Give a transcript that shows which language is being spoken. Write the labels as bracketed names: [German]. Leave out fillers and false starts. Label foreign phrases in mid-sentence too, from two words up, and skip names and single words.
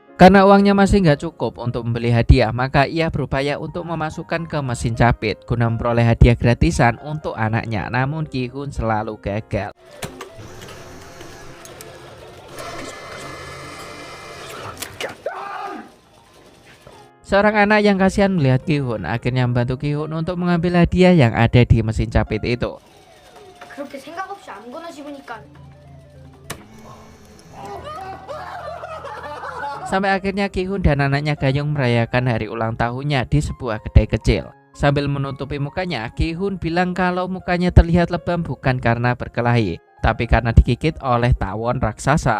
[Indonesian] Karena uangnya masih nggak cukup untuk membeli hadiah, maka ia berupaya untuk memasukkan ke mesin capit guna memperoleh hadiah gratisan untuk anaknya. Namun Ki-hun selalu gagal. Seorang anak yang kasihan melihat Ki-hun akhirnya membantu Ki-hun untuk mengambil hadiah yang ada di mesin capit itu. [Korean] 그렇게 생각 없이 아무거나 집으니까 [Indonesian] Sampai akhirnya Ki-hun dan anaknya Gayong merayakan hari ulang tahunnya di sebuah kedai kecil. Sambil menutupi mukanya, Ki-hun bilang kalau mukanya terlihat lebam bukan karena berkelahi, tapi karena digigit oleh tawon raksasa.